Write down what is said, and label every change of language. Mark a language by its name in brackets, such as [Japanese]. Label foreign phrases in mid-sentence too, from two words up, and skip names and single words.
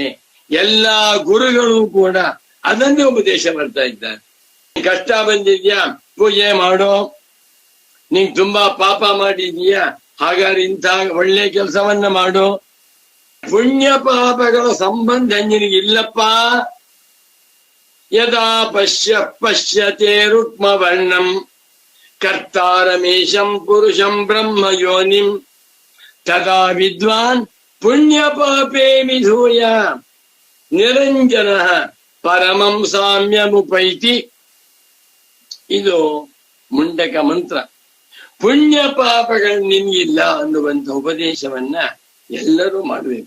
[Kannada] ಎಲ್ಲಾ ಗುರುಗಳು ಕೂಡ ಅದನ್ನೇ ಉಪದೇಶ ಮಾಡ್ತಾ ಇದ್ದಾರೆ. ಕಷ್ಟ ಬಂದಿದ್ಯಾ, ಪೂಜೆ ಮಾಡೋ. ನೀನ್ ತುಂಬಾ ಪಾಪ ಮಾಡಿದೀಯಾ, ಹಾಗಾದ್ರೆ ಇಂಥ ಒಳ್ಳೆ ಕೆಲಸವನ್ನ ಮಾಡು. ಪುಣ್ಯ ಪಾಪಗಳ ಸಂಬಂಧ ನಿನಗಿಲ್ಲಪ್ಪ. [Sanskrit] ಯದಾ ಪಶ್ಯತೆ ರುಕ್ಮವರ್ಣಂ ಕರ್ತಾರಮೇಶಂ ಪುರುಷಂ ಬ್ರಹ್ಮ ಯೋನಿಂ ತದಾ ವಿದ್ವಾನ್ ಪುಣ್ಯ ಪಾಪೇ ವಿಧೂಯ ನಿರಂಜನ ಪರಮಂ ಸಾಮ್ಯಮುಪೈತಿ. [Kannada] ಇದು ಮುಂಡಕ ಮಂತ್ರ. ಪುಣ್ಯ ಪಾಪಗಳು ನಿನ್ಗಿಲ್ಲ ಅನ್ನುವಂಥ ಉಪದೇಶವನ್ನ ಎಲ್ಲರೂ ಮಾಡಬೇಕು.